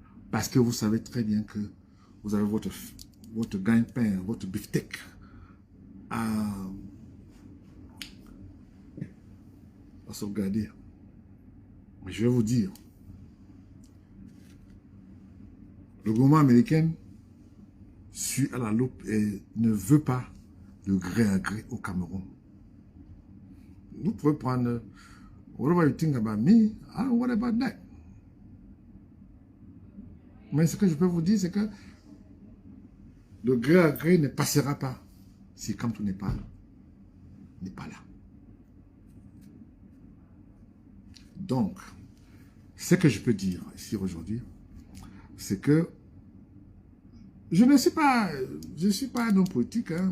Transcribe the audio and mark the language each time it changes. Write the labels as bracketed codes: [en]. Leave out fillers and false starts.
[fr] Parce que vous savez très bien que vous avez votre gagne-pain, votre beefsteak à sauvegarder. Mais je vais vous dire, le gouvernement américain suit à la loupe et ne veut pas de gré à gré au Cameroun. Nous pouvons prendre [en] whatever you think about me, I don't worry about that. [fr] Mais ce que je peux vous dire, c'est que le gré à gré ne passera pas si Kamto n'est pas là. Donc, ce que je peux dire ici aujourd'hui, c'est que je ne suis pas, un homme politique. Hein.